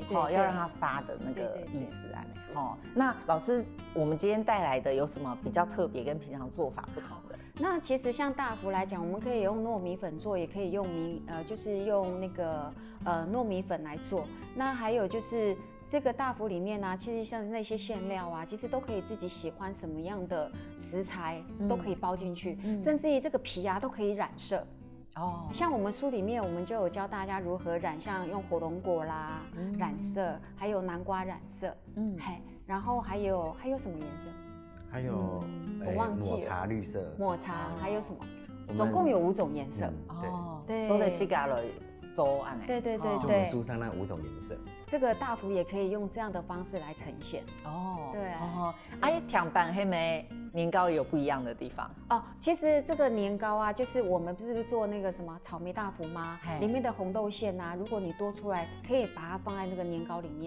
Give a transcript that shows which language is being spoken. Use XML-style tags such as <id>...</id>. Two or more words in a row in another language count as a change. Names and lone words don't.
<zh>要讓它發的那個意思啊。那老師，我們今天帶來的有什麼比較特別跟平常做法不同的？那其實像大福來講，我們可以用糯米粉做，也可以用就是用那個糯米粉來做。那還有就是這個大福裡面呢，其實像那些餡料啊，其實都可以自己喜歡什麼樣的食材都可以包進去，甚至於這個皮啊都可以染色。哦，像我們書裡面，我們就有教大家如何染，像用火龍果啦染色，還有南瓜染色，然後還有什麼顏色？還有我忘記了，抹茶綠色，抹茶還有什麼？總共有5種顏色。哦，對，所以這個粥啊，对对对就我们书上那5种颜色。这个大福也可以用这样的方式来呈现。哦，对啊。哦，哎，甜版黑莓年糕有不一样的地方哦，其实这个年糕啊，就是我们不是做那个什么草莓大福吗？里面的红豆馅啊，如果你多出来，可以把它放在那个年糕里面。</zh>